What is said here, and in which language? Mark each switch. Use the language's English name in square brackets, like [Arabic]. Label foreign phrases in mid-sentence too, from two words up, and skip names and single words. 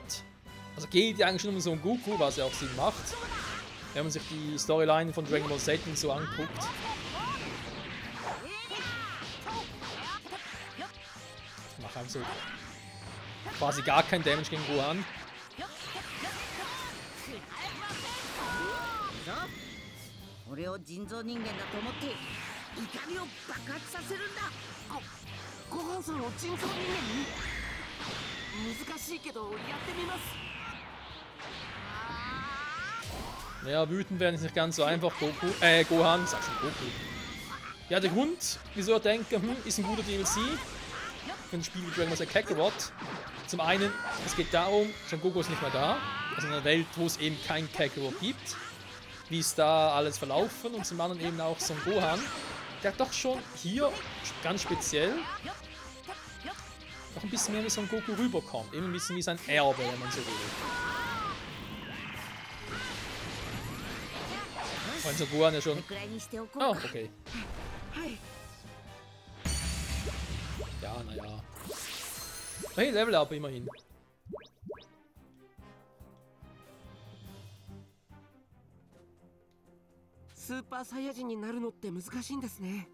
[German] Also geht ja eigentlich schon um so einen Goku, was ja auch Sinn macht. Wenn man sich die Storyline von Dragon Ball Z so anguckt. Ich mache also quasi gar kein Damage gegen Gohan. [Japanese] れを人造人間だと思って怒りを爆発させるんだ。ご飯さんを人造人間に。難しいけどやってみます。 [German] Ja, wütend werden ist nicht ganz so einfach. Gohan, sag schon Goku. Ja, der Grund, wieso er denkt, ist ein guter DLC für ein Spiel wie Dragon Ball Z Kakarot. Zum einen, es geht darum, Son Goku ist nicht mehr da. Also in einer Welt, wo es eben kein Kakarot gibt. Wie ist da alles verlaufen? Und zum anderen eben auch Son Gohan, der doch schon hier ganz speziell noch ein bisschen mehr wie Son Goku rüberkommt. Eben ein bisschen wie sein Erbe, wenn man so will. Und Son Gohan ja schon... [Japanese] これくらいにしておこ [German] Oh, [Japanese] うか。 [German] okay. [Japanese] はい。 [German] Ja, naja. Hey, [English] Level Up [German] immerhin. [Japanese] スーパーサイヤ人になるのって難しいんですね。